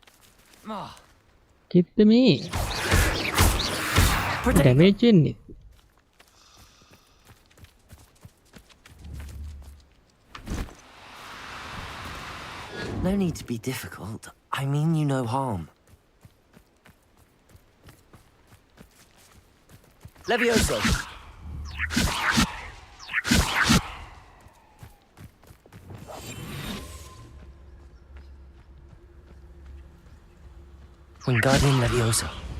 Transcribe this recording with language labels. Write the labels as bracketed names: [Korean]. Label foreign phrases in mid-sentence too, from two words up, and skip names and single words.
[Sinhala] කිත්ත මේ ඩැමේජ් වෙන්නේ. [English] No need to be difficult. I mean you no harm. Levioso. Wingardium Leviosa.